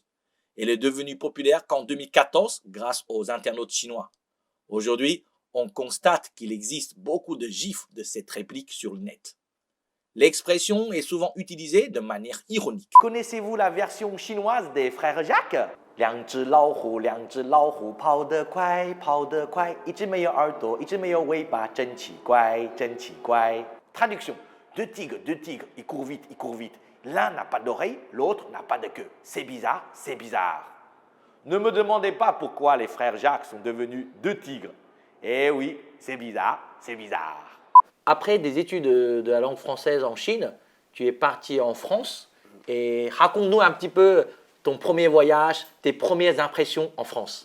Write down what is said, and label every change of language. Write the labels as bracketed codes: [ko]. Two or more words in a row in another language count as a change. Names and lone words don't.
[fr] Elle est devenue populaire qu'en 2014 grâce aux internautes chinois. Aujourd'hui, on constate qu'il existe beaucoup de gifs de cette réplique sur le net. L'expression est souvent utilisée de manière ironique. Connaissez-vous la version chinoise des frères Jacques? [zh] 两只老虎，两只老虎，跑得快，跑得快，一只没有耳朵，一只没有尾巴，真奇怪，真奇怪。 [fr] Traduction: deux tigres, ils courent vite, ils courent vite. L'un n'a pas d'oreille, l'autre n'a pas de queue. C'est bizarre, c'est bizarre. Ne me demandez pas pourquoi les frères Jacques sont devenus deux tigres. Eh oui, c'est bizarre, c'est bizarre. Après des études de la langue française en Chine, tu es parti en France et raconte-nous un petit peu ton premier voyage, tes premières impressions en France.